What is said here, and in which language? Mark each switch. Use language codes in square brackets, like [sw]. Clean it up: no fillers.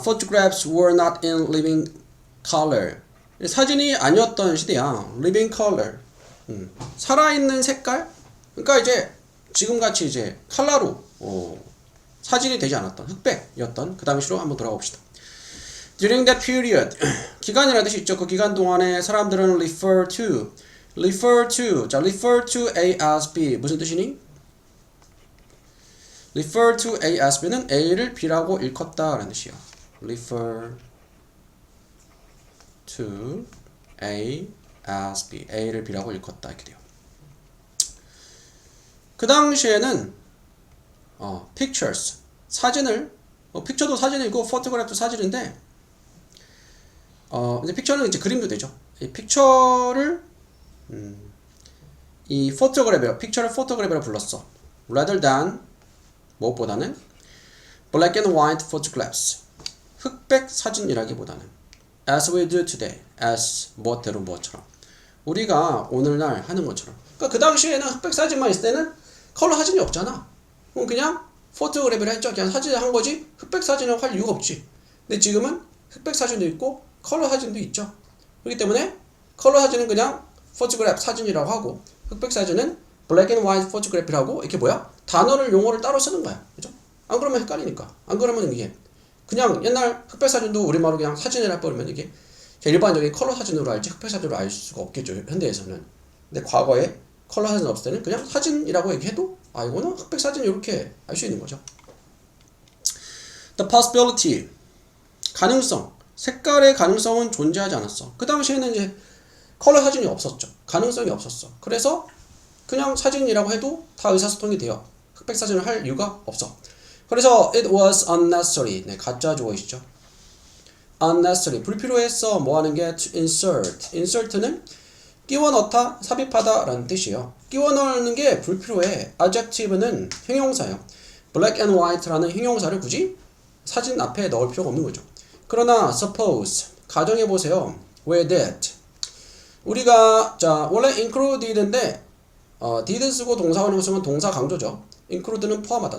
[en] Photographs were not in living color. [ko] 사진이 아니었던 시대야. [en] living color. [ko] 살아있는 색깔? 그러니까 이제 지금같이 이제 컬러로 사진이 되지 않았던 흑백이었던 그 당시로 한번 돌아가 봅시다. [en] During that period, [ko] 기간이라는 뜻이 있죠. 그 기간 동안에 사람들은 refer to, 자, refer to A as B 무슨 뜻이니? refer to A as B는 A를 B라고 일컫다라는 뜻이야. refer to A as B, A를 B라고 일컫다 이렇게 돼요. 그 당시에는 pictures, 사진을 픽처도 사진이고 photograph도 사진인데 이제 픽처는 이제 그림도 되죠. 이 픽처를 이 포토그래프요. 픽처를 포토그래프로 불렀어. [en] rather than [ko] 무엇보다는 [en] black and white photographs. [ko] 흑백 사진이라기보다는 [en] as we do today. [ko] as 무엇대로 무엇처럼. 우리가 오늘날 하는 것처럼. 그러니까 그 당시에는 흑백 사진만 있을 때는 컬러 사진이 없잖아. 그럼 그냥 포토그래프를 했죠. 그냥 사진을 한 거지. 흑백 사진을 할 이유가 없지. 근데 지금은 흑백 사진도 있고 컬러 사진도 있죠. 그렇기 때문에 컬러 사진은 그냥 포토그래프 사진이라고 하고 흑백 사진은 블랙 앤 화이트 포토그래프라고 이렇게 뭐야? 단어를 용어를 따로 쓰는 거야. 그죠? 안 그러면 헷갈리니까. 안 그러면 이게 그냥 옛날 흑백 사진도 우리말로 그냥 사진이라 버리면 이게 일반적인 컬러 사진으로 알지 흑백 사진으로 알 수가 없겠죠. 현대에서는. 근데 과거에 컬러 사진 없을 때는 그냥 사진이라고 얘기해도 이거는 흑백 사진 이렇게 알 수 있는 거죠. [en] The possibility, [ko] 가능성. 색깔의 가능성은 존재하지 않았어. 그 당시에는 이제 컬러 사진이 없었죠. 가능성이 없었어. 그래서 그냥 사진이라고 해도 다 의사소통이 돼요. 흑백 사진을 할 이유가 없어. 그래서 [en] it was unnecessary. [ko] 네, 가짜 주어이시죠. unnecessary. 불필요했어. 뭐 하는 게 [en] to insert. [ko] insert는 끼워 넣다, 삽입하다 라는 뜻이에요. 끼워 넣는 게 불필요해. adjective는 형용사예요. [en] black and white [ko] 라는 형용사를 굳이 사진 앞에 넣을 필요가 없는 거죠. 그러나 suppose 가정해 보세요. [en] where that [ko] 우리가 자 원래 included인데 did 쓰고 동사원을 쓰면 동사 강조죠. include는 포함하다.